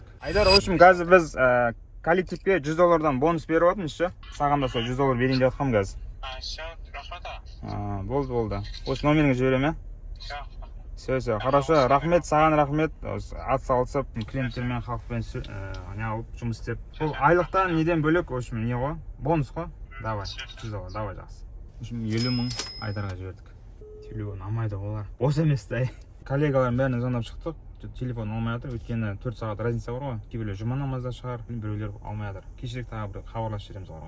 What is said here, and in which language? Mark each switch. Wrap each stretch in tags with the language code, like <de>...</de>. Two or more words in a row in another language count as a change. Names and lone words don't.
<kk>Айдар,</kk> <ru>в общем,</ru> <kk>қазір біз коллективге $100 бонус беріп жатырмыз ше. Саған да сол $100 берейін деп жатқанмын қазір. Все, рахмет. Болды. Осы номеріңе жіберемін, иә?</kk> <ru>Все, хорошо.</ru> <kk>Рахмет, саған рахмет. Ат салысып, клиенттермен, халықпен жұмыс істеп. Бұл айлықтан неден бөлек,</kk> <ru>в общем,</ru> <kk>не ғой? Бонус қой? Давай, $100, давай жақсы.</kk> <ru>В общем,</ru> <kk>50 мың Айдарға жібердік. Телефон алмайды олар. Бос емес та. Коллегаларым бәріне звондап шықтық. Телефон алмай жатыр, өйткені 4 сағат разница бар ғой. Кейбіреулер жұма намазда шығар, біреулер алмай жатыр. Кешірек тағы бір хабарласып жібереміз оларға.</kk>